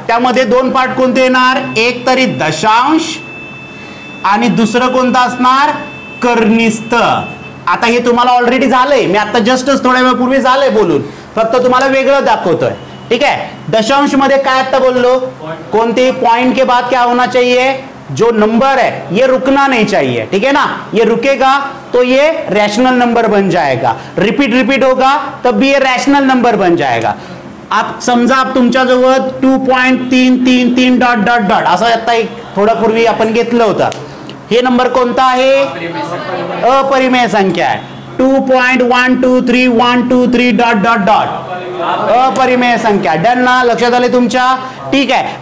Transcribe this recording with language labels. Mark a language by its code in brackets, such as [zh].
[mr] त्यामध्ये दोन पार्ट कोणते येणार? एक तरी दशांश आणि दुसरं कोणतं असणार? कर्निस्थ. आता हे तुम्हाला ऑलरेडी झालंय, मी आता जस्टच थोड्या वेळापूर्वी झालंय बोलून, फक्त तुम्हाला वेगळं दाखवतोय. [hi] ठीक है. [mr] दशांश मध्ये काय आता बोललो? [hi] कोणते पॉइंट के बाद क्या होना चाहिए? जो नंबर है ये रुकना नहीं चाहिए. ठीक है ना. ये रुकेगा तो ये रैशनल नंबर बन जाएगा. रिपीट होगा तब भी ये रैशनल नंबर बन जाएगा. [mr] आप समजा आप तुमच्या जवळ 2.333 डॉट डॉट डॉट असं आता एक थोडा पूर्वी आपण घेतलं होतं. हे नंबर कोणता आहे? अपरिमेय संख्या आहे. 2.123 डॉट डॉट डॉट अपरिमेय संख्या. डन ना. लक्षात आले तुमच्या? ठीक आहे.